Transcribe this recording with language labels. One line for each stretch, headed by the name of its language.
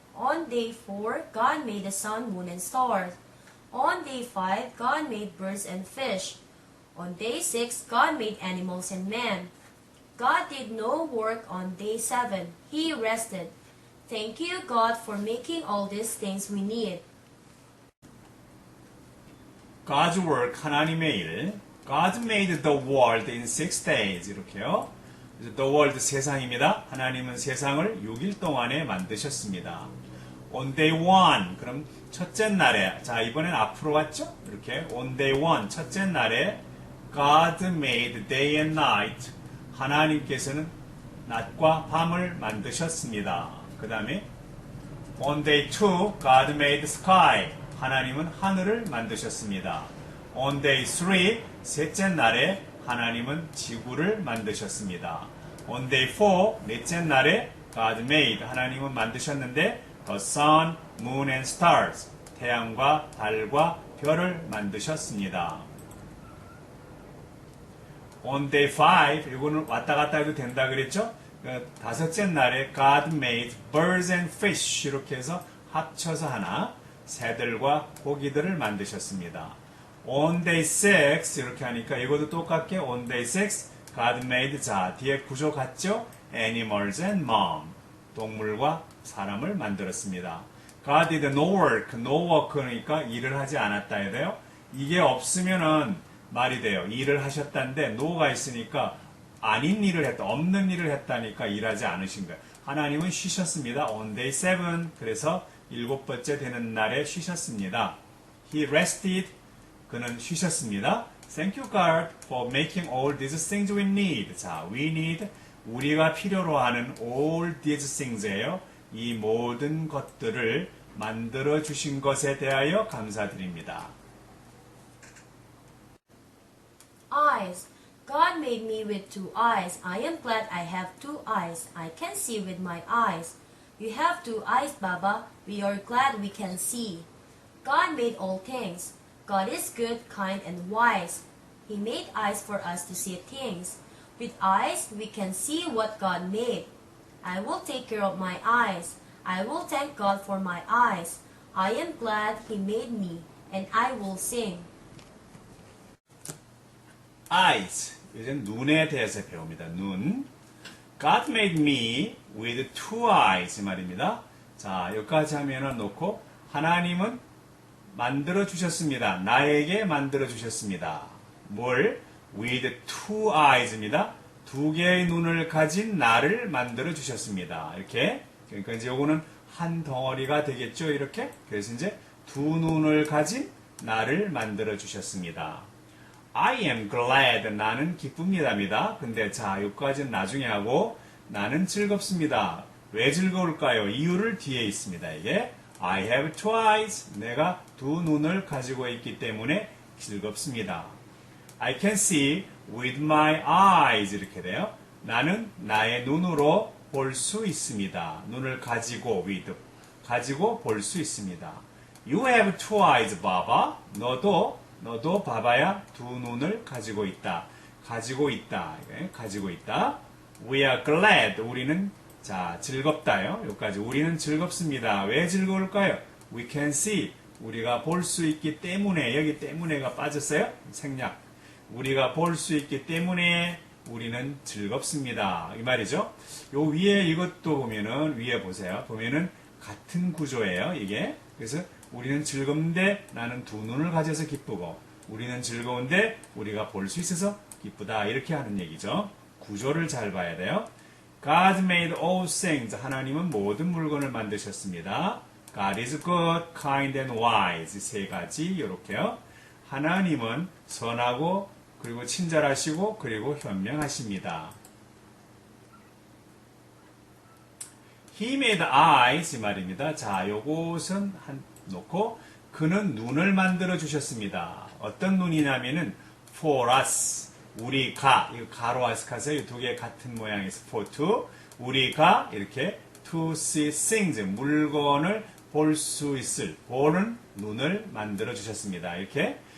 English: On day 4, God made the sun, moon, and stars. On day 5, God made birds and fish. On day 6, God made animals and man. God did no work on day 7. He rested. Thank you, God, for making all these things we need. God's work,
Korean: 하나님의 일.
English: God made the world in 6 days.
Korean: 이렇게요. The world, 세상입니다. 하나님은 세상을 6일 동안에 만드셨습니다. On day 1, 그럼 첫째 날에, 자, 이번엔 앞으로 왔죠? 이렇게.
English: On day 1,
Korean: 첫째 날에
English: God made day and night.
Korean: 하나님께서는 낮과 밤을 만드셨습니다. 그 다음에
English: On day 2, God made sky.
Korean: 하나님은 하늘을 만드셨습니다. On day 3, 셋째 날에 하나님은 지구를 만드셨습니다.
English: On day 4,
Korean: 넷째 날에
English: God made.
Korean: 하나님은 만드셨는데
English: the sun, moon and stars.
Korean: 태양과 달과 별을 만드셨습니다. On day 5, 이거는 왔다 갔다 해도 된다 그랬죠? 다섯째 날에
English: God made birds and fish.
Korean: 이렇게 해서 합쳐서 하나, 새들과 고기들을 만드셨습니다. On day 6, 이렇게 하니까 이것도 똑같게 on day 6, God made, 자, 뒤에 구조 같죠?
English: Animals and man.
Korean: 동물과 사람을 만들었습니다.
English: God did no work,
Korean: no work니까 일을 하지 않았다 해야 돼요. 이게 없으면은 말이 돼요. 일을 하셨다는데 no가 있으니까 아닌 일을 했다, 없는 일을 했다니까 일하지 않으신 거예요. 하나님은 쉬셨습니다. On day 7, 그래서 7번째 되는 날에 쉬셨습니다.
English: He rested,
Korean: 그는 쉬셨습니다.
English: Thank you God for making all these things we need.
Korean: 자, we need, 우리가 필요로 하는 all these things예요. 이 모든 것들을 만들어 주신 것에 대하여 감사드립니다.
English: Eyes. God made me with 2 eyes. I am glad I have 2 eyes. I can see with my eyes. You have 2 eyes, Baba. We are glad we can see. God made all things. God is good, kind, and wise. He made eyes for us to see things. With eyes, we can see what God made. I will take care of my eyes. I will thank God for my eyes. I am glad He made me, and I will sing. Eyes.
Korean: 이제 눈에 대해서 배웁니다. 눈.
English: God made me with 2 eyes
Korean: 말입니다. 자, 여기까지 하면은 놓고 하나님은 만들어 주셨습니다. 나에게 만들어 주셨습니다. 뭘?
English: With 2 eyes입니다.
Korean: 2개의 눈을 가진 나를 만들어 주셨습니다. 이렇게. 그러니까 이제 요거는 한 덩어리가 되겠죠. 이렇게. 그래서 이제 2 눈을 가진 나를 만들어 주셨습니다.
English: I am glad.
Korean: 나는 기쁩니다입니다. 근데 자, 여기까지는 나중에 하고 나는 즐겁습니다. 왜 즐거울까요? 이유를 뒤에 있습니다.
English: 이게 I have 2 eyes.
Korean: 내가 2 눈을 가지고 있기 때문에 즐겁습니다.
English: I can see with my eyes.
Korean: 이렇게 돼요. 나는 나의 눈으로 볼 수 있습니다. 눈을 가지고 with. 가지고 볼 수 있습니다.
English: You have 2 eyes, Baba.
Korean: 너도 바바야 2 눈을 가지고 있다. 가지고 있다. 가지고 있다.
English: We are glad.
Korean: 우리는 자 즐겁다요. 여기까지 우리는 즐겁습니다. 왜 즐거울까요?
English: We can see.
Korean: 우리가 볼 수 있기 때문에 여기 때문에가 빠졌어요. 생략. 우리가 볼 수 있기 때문에 우리는 즐겁습니다. 이 말이죠. 요 위에 이것도 보면은 위에 보세요. 보면은 같은 구조예요. 이게 그래서 우리는 즐거운데 나는 2 눈을 가져서 기쁘고 우리는 즐거운데 우리가 볼 수 있어서 기쁘다. 이렇게 하는 얘기죠. 구조를 잘 봐야 돼요.
English: God made all things.
Korean: 하나님은 모든 물건을 만드셨습니다.
English: God is good, kind and wise.
Korean: 3가지 이렇게요. 하나님은 선하고 그리고 친절하시고 그리고 현명하십니다.
English: He made eyes
Korean: 말입니다. 자, 요것은 놓고 그는 눈을 만들어 주셨습니다. 어떤 눈이냐면은 for us 우리가 이거 가로 아스카세 이 2개 같은 모양에서 for to 우리가 이렇게
English: to see things
Korean: 물건을 볼 수 있을 보는 눈을 만들어 주셨습니다. 이렇게